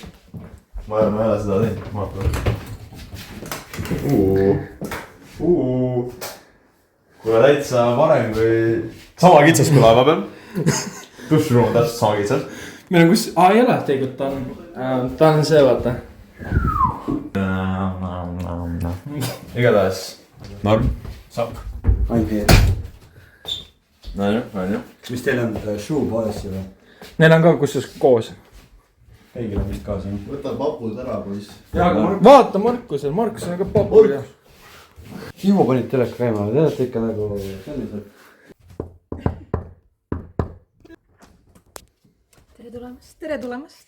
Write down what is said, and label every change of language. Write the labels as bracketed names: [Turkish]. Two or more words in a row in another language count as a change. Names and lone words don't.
[Estonian] Ma ei ole seda teinud. Vaatame. Kuule täitsa varem kui... Sama kitsas kui laeva peal. Dušruum on täpselt sama kitsas. Meil on kus... ei ole, tegelikult ta on see, vaata. Igatahes. Norm. Saab. [English] I'm here. [Estonian] No ju. Mis teil on [English] shoe policy [Estonian] või? Neil on ka kussus koos. Kõigil on vist kaasa. Võta papud ära, poiss. Vaata Markusel on ka papud. Tiivo panid teleka käima, te olete ikka nagu sellised. Tere tulemast.